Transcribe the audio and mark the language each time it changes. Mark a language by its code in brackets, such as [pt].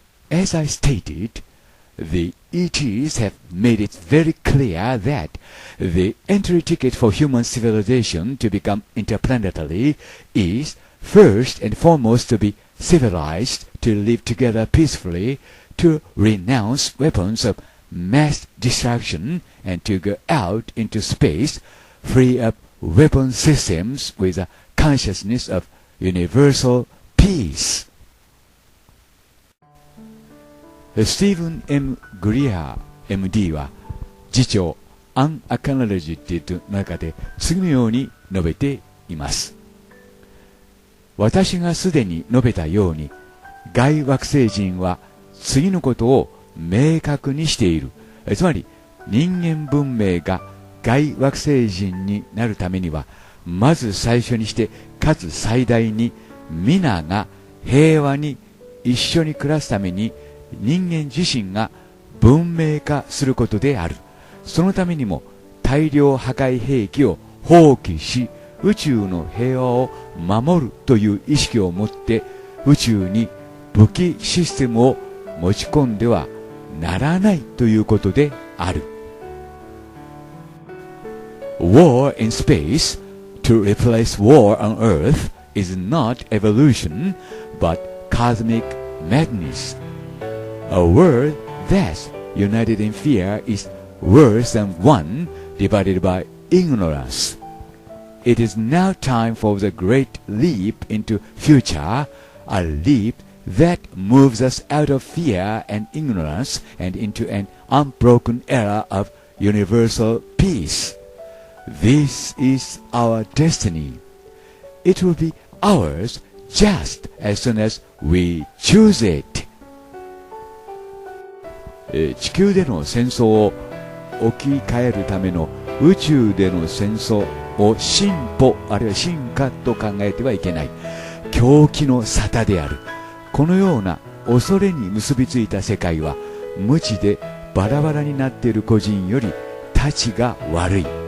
[en] As I stated, the ETs have made it very clear that the entry ticket for human civilization to become interplanetary is first and foremost to be civilized, to live together peacefully, to renounce weapons of mass destruction, and to go out into space, free up weapon systems with a consciousness of universal peace. [ja] スティーブン・ M. グリアー MD は次長 Unacknowledged の中で次のように述べています。私がすでに述べたように、外惑星人は次のことを明確にしている。つまり、人間文明が外惑星人になるためには、まず最初にして、かつ最大に、皆が平和に一緒に暮らすために、人間自身が文明化することである。そのためにも、大量破壊兵器を放棄し、宇宙の平和を守るという意識を持って、宇宙に武器システムを持ち込んではならないということである。 [en] War in space to replace war on Earth is not evolution, but cosmic madness. A world that's united in fear is worse than one divided by ignorance. It is now time for the great leap into future, a leap that moves us out of fear and ignorance and into an unbroken era of universal peace. This is our destiny. It will be ours just as soon as we choose it. [ja] 地球での戦争を置き換えるための宇宙での戦争を進歩あるいは進化と考えてはいけない。狂気の沙汰である。このような恐れに結びついた世界は無知でバラバラになっている個人よりたちが悪い。